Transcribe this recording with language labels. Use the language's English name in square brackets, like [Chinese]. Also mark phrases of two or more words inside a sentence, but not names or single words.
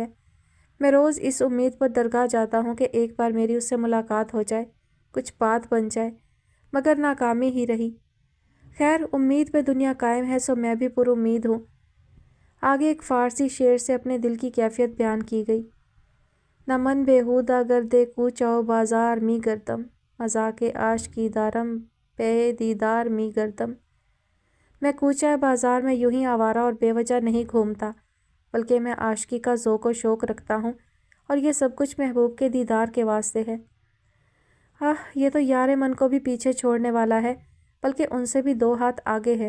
[Urdu] میں روز اس امید پر درگاہ جاتا ہوں کہ ایک بار میری اس سے ملاقات ہو جائے، کچھ بات بن جائے، مگر ناکامی ہی رہی۔ خیر، امید پہ دنیا قائم ہے، سو میں بھی پر امید ہوں۔ آگے ایک فارسی شعر سے اپنے دل کی کیفیت بیان کی گئی۔ [Persian] نہ من بیہودہ گردے کوچہ و بازار می گردم، مذاق عاشقی دارم پے دیدار می گردم۔ [Urdu] میں کوچہ بازار میں یوں ہی آوارہ اور بے وجہ نہیں گھومتا، بلکہ میں عاشقی کا ذوق و شوق رکھتا ہوں، اور یہ سب کچھ محبوب کے دیدار کے واسطے ہے۔ یہ تو یار من کو بھی پیچھے چھوڑنے والا ہے، بلکہ ان سے بھی 2 ہاتھ آگے ہے۔